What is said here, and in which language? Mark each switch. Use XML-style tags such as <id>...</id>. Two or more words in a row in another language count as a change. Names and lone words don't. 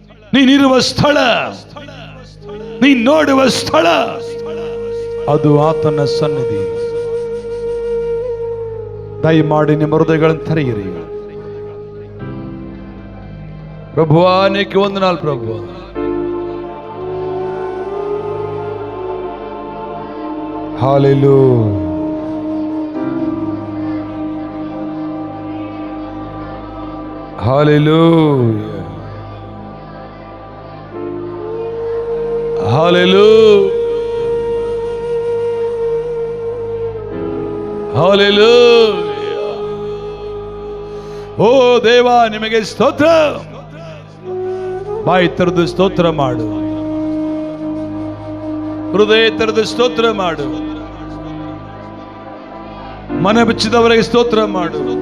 <kn>ನೀನಿರುವ ಸ್ಥಳ, ನೀ ನೋಡುವ ಸ್ಥಳ, ಅದು ಆತನ ಸನ್ನಿಧಿ. ದಯಮಾಡಿ ನಿಮ್ಮ ಹೃದಯಗಳನ್ನು ತೆರೆಯಿರಿ.</kn> <te>ప్రభువా నీకు వందనాలు ప్రభువా. హల్లెలూయా, హల్లెలూయా, హల్లెలూయా, హల్లెలూయా.</te> <kn>ಓ ದೇವಾ ನಿಮಗೆ ಸ್ತೋತ್ರ. ಬಾಯಿ ತೆರೆದು ಸ್ತೋತ್ರ ಮಾಡು, ಹೃದಯ ತೆರೆದು ಸ್ತೋತ್ರ ಮಾಡು, ಮನ ಬಿಚ್ಚಿದವರಿಗೆ ಸ್ತೋತ್ರ ಮಾಡು.</kn>